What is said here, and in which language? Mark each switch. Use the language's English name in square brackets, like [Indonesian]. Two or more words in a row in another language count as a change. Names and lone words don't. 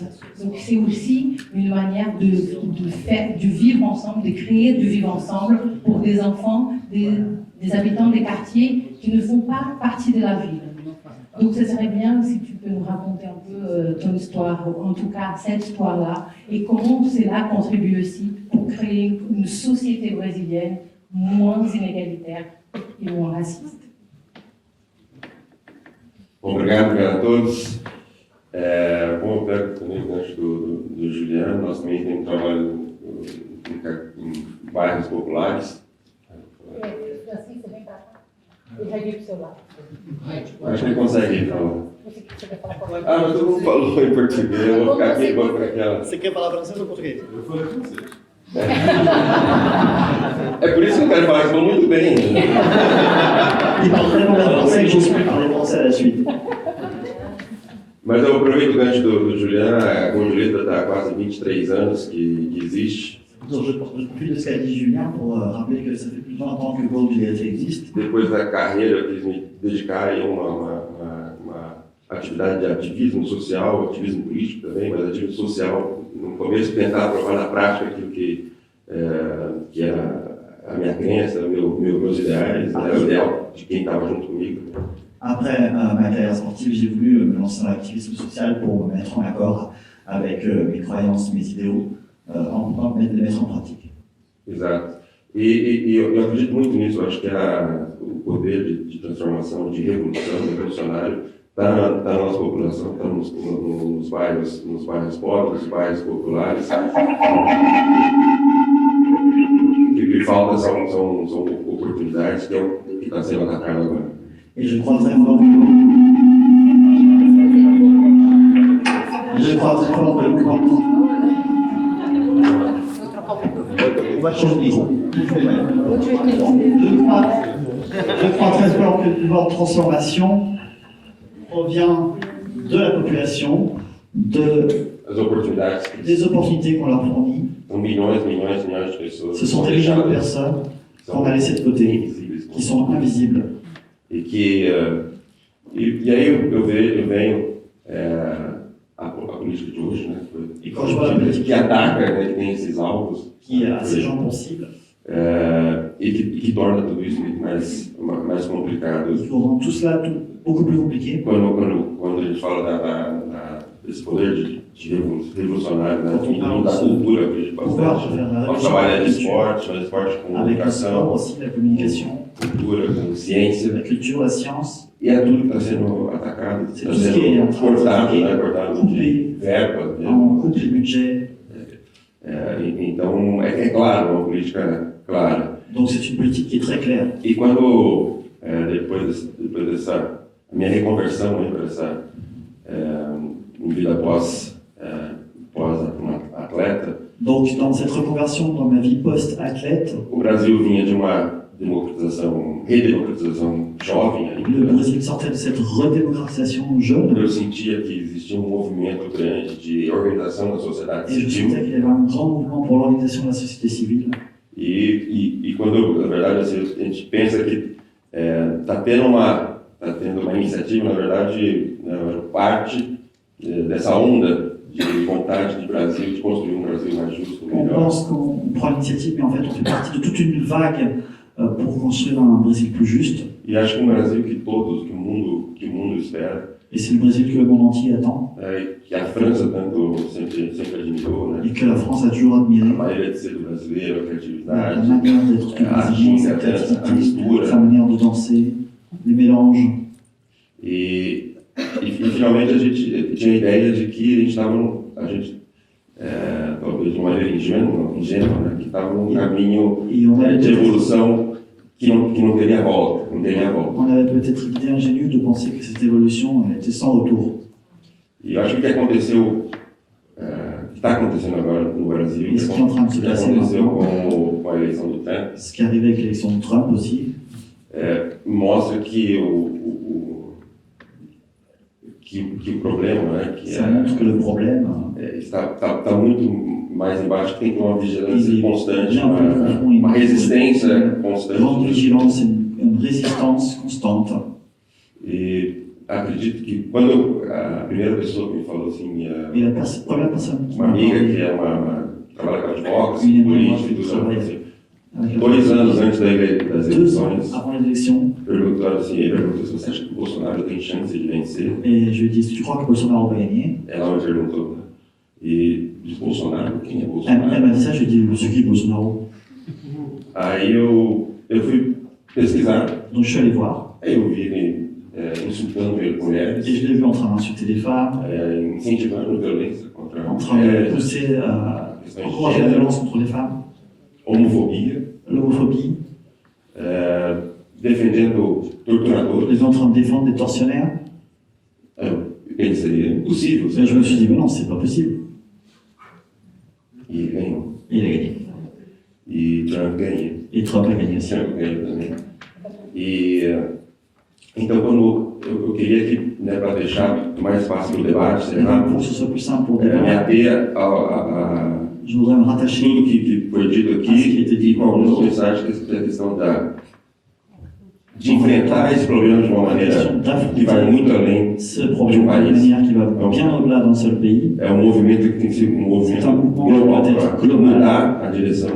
[French] Donc c'est aussi une manière de faire du vivre ensemble, de créer du vivre ensemble pour des enfants, des habitants des quartiers qui ne font pas partie de la ville. Donc, ce serait bien si tu peux nous raconter un peu ton histoire, ou en tout cas cette histoire-là, et comment cela contribue aussi pour créer une société brésilienne moins inégalitaire et moins raciste. [Portuguese] Obrigado a todos. Bom, eu pego também o gancho do Juliano. Nós também temos trabalho em bairros populares. Assim, você vem para cá. Eu já vi para o seu lado. Acho que ele consegue falar. Ah, mas todo mundo falou em português. Eu vou ficar aqui e vou para aquela. Você quer falar francês ou português? Eu falei francês. É por isso que eu quero falar que falou muito bem. Né? [French] Il parle très bien français, je suis parler français à la suite. [Portuguese] Mas eu aproveito o gancho do Juliano. A Gondoleta está há quase 23 anos que existe. [French] Donc, je profite de ce qu'a dit Julien pour rappeler que ça fait plus de 20 ans que Gold existe. [Portuguese] Depois da carreira, eu quis me dedicar a uma atividade de ativismo social, ativismo político também, mas ativismo social. No começo, tentar provar na prática aquilo que era a minha crença, meus ideais, era o ideal de quem estava junto comigo. [French] Après ma carrière sportive, j'ai voulu me lancer dans l'activisme social pour me mettre en accord avec mes croyances, mes idéaux, en les mettre en pratique. [Portuguese] Exato. E eu acredito muito nisso. Eu acho que o poder de transformação, de revolução, revolucionário, está na nossa população, está nos bairros pobres, nos bairros populares. O que falta são oportunidades, que é o que está sendo atacado agora. [French] Et je crois très fort on va changer de micro. Je crois très fort que le pouvoir de transformation provient de la population, [Portuguese] As oportunidades [French] des opportunités qu'on leur fournit. [Portuguese] são milhões de pessoas. [French] Ce sont des millions de personnes qu'on a laissées de côté, qui sont invisibles. [Portuguese] E aí eu venho a política de hoje, né? E quando [French] je vois la politique [Portuguese] que ataca, né, que tem esses alvos, [French] qui a ces gens pour cible, [Portuguese] e que torna tudo isso muito mais complicado. [French] qui rend tout cela beaucoup plus compliqué. [Portuguese] Quando a gente fala desse poder de revolucionário, né, da cultura que a gente bastante. Nós trabalhamos de esporte, mas esporte com [French] Avec le sport [Portuguese] educação, [French] aussi, la communication, [Portuguese] cultura, com ciência. [French] la culture, la science. [Portuguese] E é tudo que está sendo atacado, está Tudo que é sendo cortado de [French] coupé, [Portuguese] verbas. [French] on coupe les budgets. [Portuguese] Então, é claro, uma política clara. [French] Donc c'est une politique qui est très claire. [Portuguese] E quando, depois dessa minha reconversão para essa vida pós-atleta, [French] Donc dans cette reconversion dans ma vie post-athlète, [Portuguese] o Brasil vinha de uma redemocratização jovem [French] le [Portuguese] ainda. [French] Brésil sortait de cette redémocratisation jeune [Portuguese] Eu sentia que existia movimento grande de organização da sociedade [French] et je [Portuguese] civil. [French] sentais qu'il y avait un grand mouvement pour l'organisation de la société civile. [Portuguese] E quando, na verdade, assim, a gente pensa que está tendo uma iniciativa, na verdade, parte dessa onda de vontade de Brasil, de construir um Brasil mais justo, [French] On [Portuguese] melhor. [French] pense qu'on prend l'initiative, mais en fait on fait partie de toute une vague pour construire un Brésil plus juste. [Portuguese] E acho que um Brasil que o mundo espera, [French] Et c'est le Brésil que le monde entier attend [Portuguese] que a França tanto sempre admirou, né? [French] et que la France a toujours [Portuguese] A [French] admiré. [Portuguese] maneira de ser do brasileiro, a [French] La [Portuguese] criatividade, [French] manière d'être du [Portuguese] a [French] Brésilien, sa [Portuguese] ginga, a [French] créativité, [Portuguese] mistura. [French] sa manière de danser, les mélanges. [Portuguese] E finalmente a gente tinha a ideia de que a gente talvez de uma maneira ingênua, né, que estava num caminho [French] Et on avait [Portuguese] de [French] peut-être [Portuguese] evolução que não teria volta, [French] on avait peut-être l'idée ingénue de penser que cette évolution était sans retour. [Portuguese] E eu acho que o que aconteceu, que está acontecendo agora no Brasil, Isso que é um trabalho que que está aconteceu sendo com a eleição do Trump, [French] Ce qui est arrivé avec l'élection de Trump aussi, [Portuguese] mostra que o problema, né, que [French] ça montre que le problème [Portuguese] está muito mais embaixo, que tem que ter uma vigilância [French] Il est [Portuguese] constante, [French] bien plus profond, [Portuguese] uma resistência grande constante. [French] vigilance, une résistance constante. [Portuguese] E acredito que quando a primeira pessoa que me falou assim, [French] Et la première personne qui [Portuguese] uma [French] m'a [Portuguese] amiga [French] parlé, [Portuguese] que trabalha com advogados, [French] une amie [Portuguese] política e [French] qui [Portuguese] tudo, ela falou [French] travaille [Portuguese] assim, [French] avec le [Portuguese] 2 anos antes das [French] 2 ans [Portuguese] eleições, [French] avant l'élection, [Portuguese] perguntaram assim, ele perguntou se você acha que o Bolsonaro tem chance de vencer. [French] et je lui ai dit, tu crois que Bolsonaro va gagner? [Portuguese] Ela me perguntou, né? E disse, Bolsonaro? Quem é [French] Elle [Portuguese] Bolsonaro? [French] m'a dit ça, je lui ai dit, c'est qui Bolsonaro? [Portuguese] Aí eu fui pesquisar, [French] Donc je suis allé voir, [Portuguese] aí eu vi ele insultando ele mulheres, [French] et je l'ai vu en train d'insulter les femmes, [Portuguese] incentivando violência contra [French] en train de [Portuguese] mulheres, [French] pousser, [Portuguese] questões de [French] encourager la [Portuguese] gênero, [French] violence contre les femmes, [Portuguese] homofobia, [French] l'homophobie. [Portuguese] defendendo [French] Je l'ai [Portuguese] torturadores. [French] vu en train de défendre des tortionnaires. [Portuguese] Ele seria impossível. [French] Et je me suis dit, mais non, c'est pas possible. [Portuguese] E ganhou. [French] Et il a gagné. [Portuguese] E Trump ganha. [French] Et Trump a gagné aussi. [Portuguese] Trump ganha também. E então, quando eu queria que, né, para deixar mais fácil o debate, [French] Et [Portuguese] sei [French] donc, [Portuguese] lá, [French] pour que ce soit plus simple pour le [Portuguese] me [French] débat, [Portuguese] ater a [French] je voudrais me rattacher [Portuguese] tudo que foi dito Ah, sim, que aqui entendi. e com algumas mensagens que a questão de enfrentar esse problema de uma maneira que vai muito além. [French] ce problème d'une manière qui va bien au-delà d'un seul pays, [Portuguese] É um movimento que tem que ser um movimento global para mudar a direção